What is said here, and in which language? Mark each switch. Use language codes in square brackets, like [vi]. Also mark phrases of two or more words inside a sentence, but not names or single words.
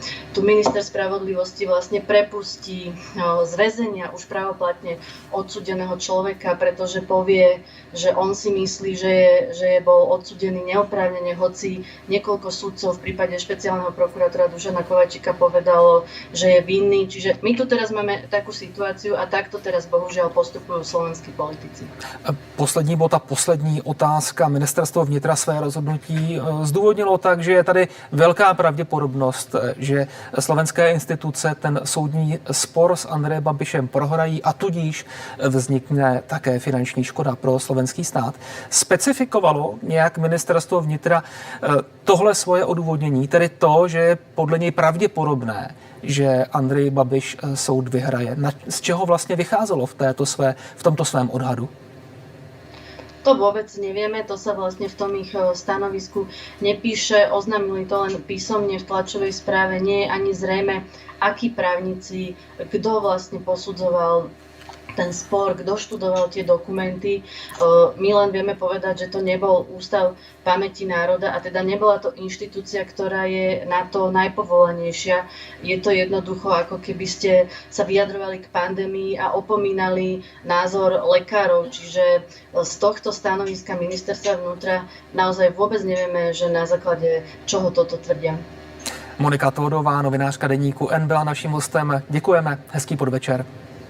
[sk] Tu minister spravodlivosti vlastne prepustí z väzenia už pravoplatne odsúdeného človeka, pretože povie, že on si myslí, že bol odsúdený neoprávnene, hoci niekoľko sudcov v prípade špeciálneho prokurátora Dušana Kovačíka povedalo, že je vinný. Čiže my tu teraz máme takú situáciu a takto teraz bohužiaľ postupujú slovenskí politici. [cs] Poslední bod a poslední otázka. Ministerstvo vnitra své rozhodnutí zdůvodnilo tak, že je tady velká pravděpodobnost, že slovenské instituce ten soudní spor s Andrejem Babišem prohrají a tudíž vznikne také finanční škoda pro slovenský stát. Specifikovalo nějak ministerstvo vnitra tohle svoje odůvodnění, tedy to, že je podle něj pravděpodobné, že Andrej Babiš soud vyhraje. Z čeho vlastně vycházelo v tomto svém odhadu? [sk] To vôbec nevieme, to sa vlastne v tom ich stanovisku nepíše, oznámili to len písomne v tlačovej správe, nie je ani zrejme, akí právnici, kto vlastne posudzoval ten spor, kto študoval tie dokumenty. My len vieme povedať, že to nebol Ústav pamäti národa a teda nebola to inštitúcia, ktorá je na to najpovolanejšia. Je to jednoducho, ako keby ste sa vyjadrovali k pandémii a opomínali názor lekárov. Čiže z tohto stanoviska ministerstva vnútra naozaj vôbec nevieme, že na základe čoho toto tvrdia. [cs] Monika Tódová, novinářka deníku N, byla naším hostem. Děkujeme, hezký podvečer.